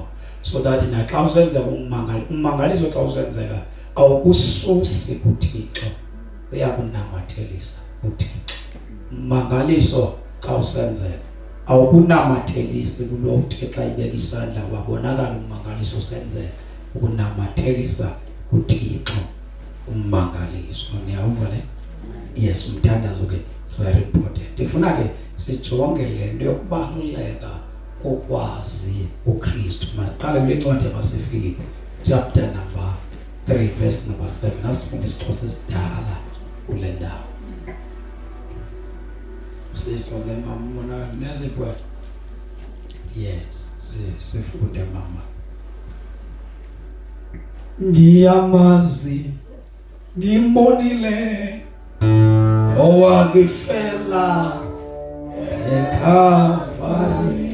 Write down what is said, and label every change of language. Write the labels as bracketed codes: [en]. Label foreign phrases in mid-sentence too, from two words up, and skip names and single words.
[en] So that [xh] naxa usenzeka umangaliso xa usenzeka awukususi kuThixo, uyakunamathelisa uThixo. Umangaliso xa usenzeka awukunamathelisi kulo uthe xa ibeka isandla wabonakala umangaliso usenzeka, ukunamathelisa uThixo umangaliso. Niyawuva le? Yes, umthandazo ke [en] it's very important. [xh] Ifuna ke sijonge le nto yokubaluleka kokwazi uKristu. Masiqale kule ncwadi yabaseFilipi [en] chapter number 3 verse number 7. [xh] Asifunda isixhosa esidala kule ndawo. Sisonke mama nezipho. Yes, sifunde mama. [zu] Ngiyamazi ngimbonile owakifela eKalvari.